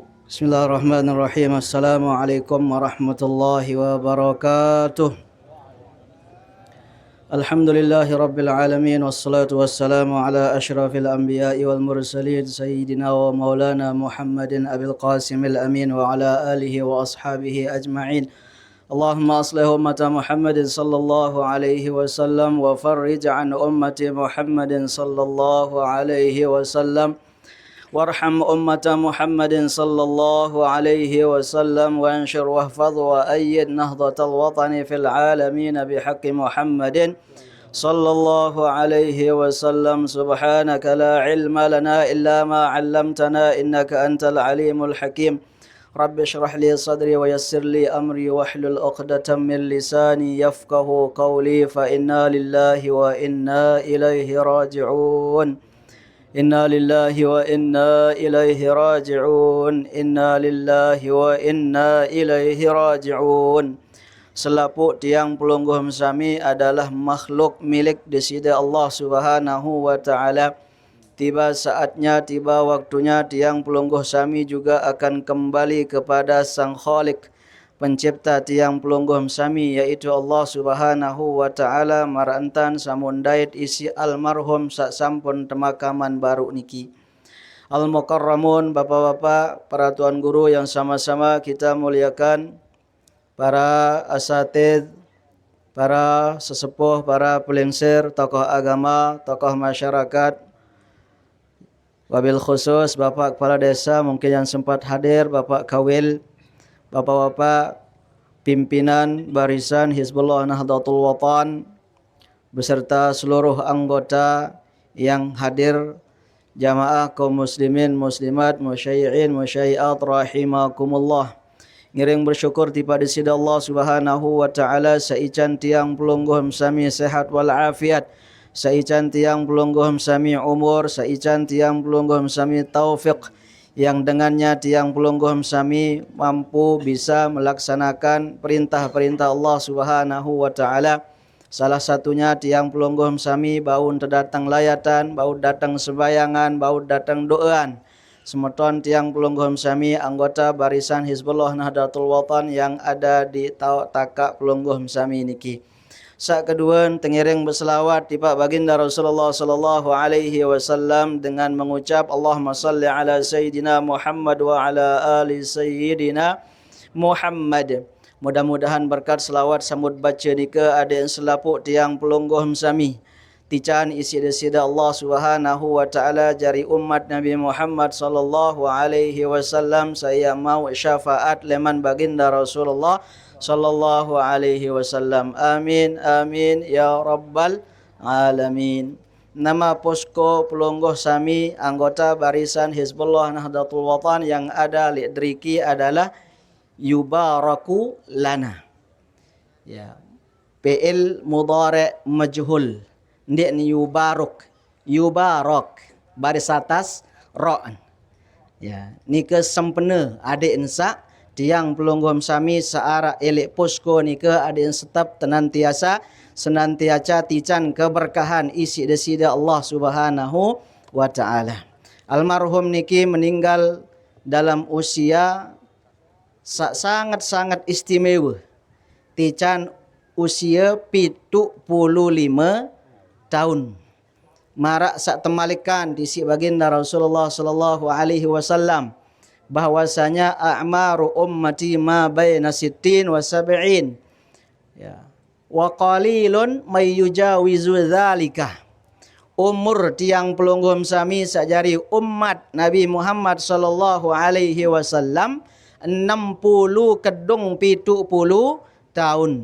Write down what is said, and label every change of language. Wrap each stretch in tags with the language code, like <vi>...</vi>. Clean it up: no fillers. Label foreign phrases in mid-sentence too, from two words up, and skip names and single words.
<ar>بسم الله الرحمن الرحيم. السلام عليكم ورحمة الله وبركاته. الحمد لله رب العالمين. والصلاة والسلام على أشرف الأنبياء والمرسلين سيدنا ومولانا محمد أبي القاسم الأمين وعلى آله وأصحابه أجمعين. اللهم أصلح أمة محمد صلى الله عليه وسلم وفرج عن أمة محمد صلى الله عليه وسلم. وارحم أمة محمد صلى الله عليه وسلم وانشر واحفظ وأيد نهضة الوطن في العالمين بحق محمد صلى الله عليه وسلم. سبحانك لا علم لنا إلا ما علمتنا إنك أنت العليم الحكيم. رب اشرح لي صدري ويسر لي أمري واحلل عقدة من لساني يفقه قولي فإنا لله وإنا إليه راجعون. إنا لله وإنا إليه راجعون. إنا لله وإنا إليه راجعون.</ar> <sas>Selaput tiang pelungguh sami adalah makhluk milik disida</sas> <ar>الله سبحانه وتعالى.</ar> <sas>Tiba saatnya, tiba waktunya tiang pelungguh sami juga akan kembali kepada Sang Khalik, pencipta tiang pelungguh sami, yaitu</sas> <ar>الله سبحانه وتعالى.</ar> <sas>Marantan samundait isi almarhum sak sampun temakaman baru niki.</sas> <ar>المكرمون,</ar> <id>bapak-bapak, para tuan guru yang sama-sama kita muliakan, para asatidz, para sesepuh, para pelingsir, tokoh agama, tokoh masyarakat, wabil khusus Bapak Kepala Desa mungkin yang sempat hadir, Bapak Kawil, Bapak-bapak pimpinan Barisan Hizbullah Nahdlatul Watan beserta seluruh anggota yang hadir, jamaah kaum muslimin muslimat,</id> <ar>مشيعين مشيعات رحمكم الله.</ar> <sas>Ngiring bersyukur tipada sida</sas> <ar>الله سبحانه وتعالى</ar> <sas>saican tiang pelungguh sami</sas> <id>sehat wal afiat,</id> <sas>saican tiang pelungguh sami umur, saican tiang pelungguh sami taufiq, yang dengannya tiang pelungguh sami mampu bisa melaksanakan perintah-perintah</sas> <ar>الله سبحانه وتعالى.</ar> <sas>Salah satunya tiang pelungguh sami bau terdatang layatan, bau datang sembayangan, bau datang doaan. Semeton tiang pelungguh sami anggota Barisan Hizbullah Nahdlatul Watan yang ada di Taka pelungguh sami niki. Sak kedua tengiring berselawat tiba baginda Rasulullah</sas> <ar>صلى الله عليه وسلم</ar> <sas>dengan mengucap</sas> <ar>اللهم صل على سيدنا محمد وعلى آل سيدنا محمد.</ar> <sas>Mudah-mudahan berkat selawat sambut baca nika ada yang selapuk tiang pelungguh sami. Tican isi desida</sas> <ar>الله سبحانه وتعالى</ar> <sas>jari umat Nabi Muhammad</sas> <ar>صلى الله عليه وسلم.</ar> <id>Saya mau syafaat leman baginda Rasulullah</id> <ar>صلى الله عليه وسلم. آمين آمين يا رب العالمين.</ar> <id>Nama posko pelungguh sami anggota Barisan Hizbullah Nahdlatul Watan yang ada di Driki adalah</id> <ar>يبارك لنا. يا. فعل مضارع مجهول.</ar> <sas>Ndik ni yubaruk. Yubarak baris atas ra'. Ya, ni ke sempena adik ensak tiang pelungguh sami searah elek posko ni ke ada yang tetap senantiasa tican keberkahan isi desida</sas> <ar>الله سبحانه وتعالى.</ar> <sas>Almarhum niki meninggal dalam usia sangat-sangat istimewa. Tican usia 75 tahun. Marak sak temalikan di si baginda Rasulullah</sas> <ar>صلى الله عليه وسلم</ar> <sas>bahwasanya</sas> <ar>أعمار أمتي ما بين ستين وسبعين، يا، وقليل من يجاوز ذلك.</ar> <sas>Umur tiang pelungguh sami sajari umat Nabi Muhammad</sas> <ar>صلى الله عليه وسلم</ar> <sas>60 kedung 70 tahun.</sas>